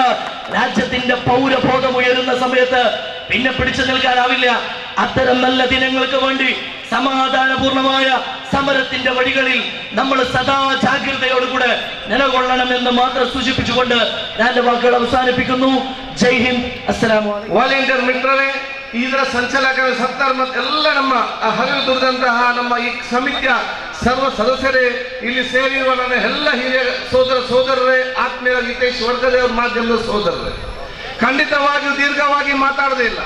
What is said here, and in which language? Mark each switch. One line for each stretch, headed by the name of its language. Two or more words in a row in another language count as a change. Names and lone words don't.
Malayalam: രാജ്യത്തിന്റെ പൗരബോധം ഉയരുന്ന സമയത്ത് പിന്നെ പിടിച്ചു നിൽക്കാനാവില്ല. അത്തരം നല്ല ദിനങ്ങൾക്ക് വേണ്ടി സമാധാനപൂർണമായ സമരത്തിന്റെ വഴികളിൽ നമ്മൾ സദാ ജാഗ്രതയോടുകൂടെ നിലകൊള്ളണമെന്ന് മാത്രം സൂചിപ്പിച്ചുകൊണ്ട് ഞാൻ എന്റെ വാക്കുകൾ അവസാനിപ്പിക്കുന്നു.
Hindi: जय हिंद,
Arabic: السلام عليكم.
Kannada: ವಾಲಂಟಿಯರ್ ಮಿತ್ರರೇ, ಇದರ ಸಂಚಾಲಕರ ಸರ್ದಾರ್ ಮತ್ತು ಎಲ್ಲ ನಮ್ಮ ಹರಿವು ದುಡಿದಂತಹ ನಮ್ಮ ಈ ಸಮಿತಿಯ ಸರ್ವ ಸದಸ್ಯರೇ, ಇಲ್ಲಿ ಸೇರಿರುವ ನನ್ನ ಎಲ್ಲ ಹಿರಿಯ ಸೋದರರೇ, ಆತ್ಮೀಯ ಹಿತೇಶ್ ವರ್ಗದೇವ್ರ ಮಾಧ್ಯಮದ ಸೋದರರೇ, ಖಂಡಿತವಾಗಿಯೂ ದೀರ್ಘವಾಗಿ ಮಾತಾಡದೇ ಇಲ್ಲ.